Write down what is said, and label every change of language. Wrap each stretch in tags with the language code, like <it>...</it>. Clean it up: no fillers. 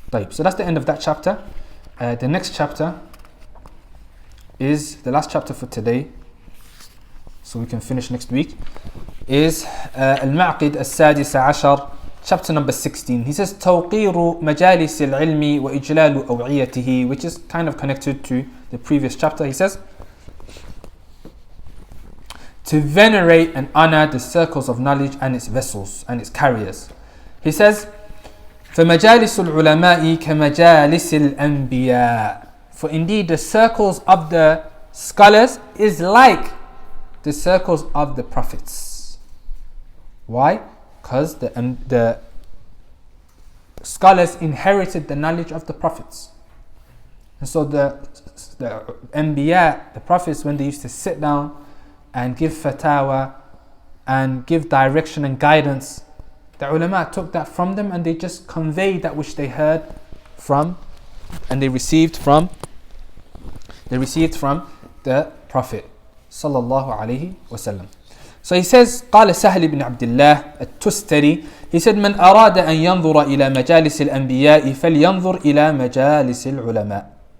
<en>So that's the end of that chapter. The next chapter is the last chapter for today, so we can finish next week, is Al-Ma'qid Al-Sadis Ashar, chapter number 16. He says,</en> <ar>توقير مجالس العلم وإجلال أوعيته,</ar> <en>which is kind of connected to the previous chapter. He says, to venerate and honor the circles of knowledge and its vessels and its carriers. He says,</en> <ar>فمجالس العلماء كمجالس الأنبياء.</ar> <en>For indeed the circles of the scholars is like the circles of the prophets. Why? Because the scholars inherited the knowledge of the prophets. And so the Anbiya, the prophets, when they used to sit down and give fatwa and give direction and guidance, the ulama took that from them and they just conveyed that which they heard from and they received from the Prophet sallallahu alaihi wasallam. So he says,</en> <ar>قال سهل بن عبد الله التستري,</ar> <en>he said,</en> <ar>من أراد أن ينظر إلى مجالس الأنبياء فلينظر إلى مجالس العلماء.</ar>